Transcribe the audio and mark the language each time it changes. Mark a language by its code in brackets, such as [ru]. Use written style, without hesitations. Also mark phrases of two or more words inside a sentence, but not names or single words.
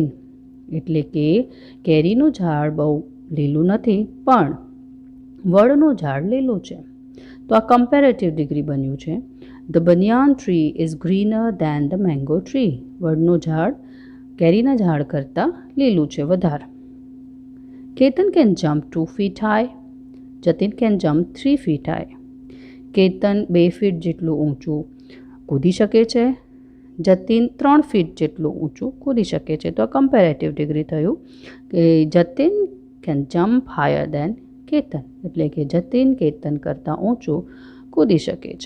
[gu] એટલે કે કેરીનું ઝાડ બહુ લીલું નથી પણ વડનું ઝાડ લીલું છે. તો આ [en] comparative degree [gu] બન્યું છે. [en] The banyan tree is greener than the mango tree. [gu] વડનું ઝાડ કેરીના ઝાડ કરતાં લીલું છે વધારે. [en] Ketan can jump 2 feet high, Jatin can jump 3 feet high. [gu] કેતન 2 ફીટ જેટલું ઊંચું કૂદી શકે છે, જતિન 3 ફીટ જેટલું ઊંચું કૂદી શકે છે. તો આ [en] comparative degree [gu] થયું કે [en] Jatin can jump higher than Ketan, [gu] એટલે કે જતિન કેતન કરતાં ઊંચું કૂદી શકે છે.